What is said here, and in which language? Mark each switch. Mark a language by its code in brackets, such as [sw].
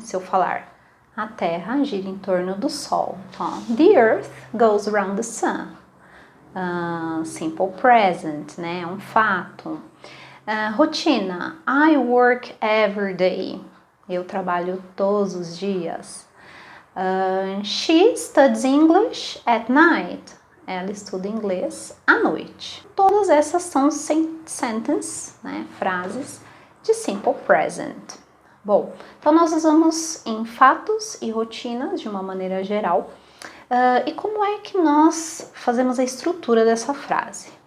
[pt] Se eu falar a Terra gira em torno do Sol. Então, [en] the Earth goes around the sun. Simple present, [pt] né? Um fato. Rotina. [en] I work every day. [pt] Eu trabalho todos os dias. [en] She studies English at night. [pt] Ela estuda inglês à noite. Todas essas são sentences, né? Frases de simple present. Bom, então nós usamos em fatos e rotinas de uma maneira geral. E como é que nós fazemos a estrutura dessa frase?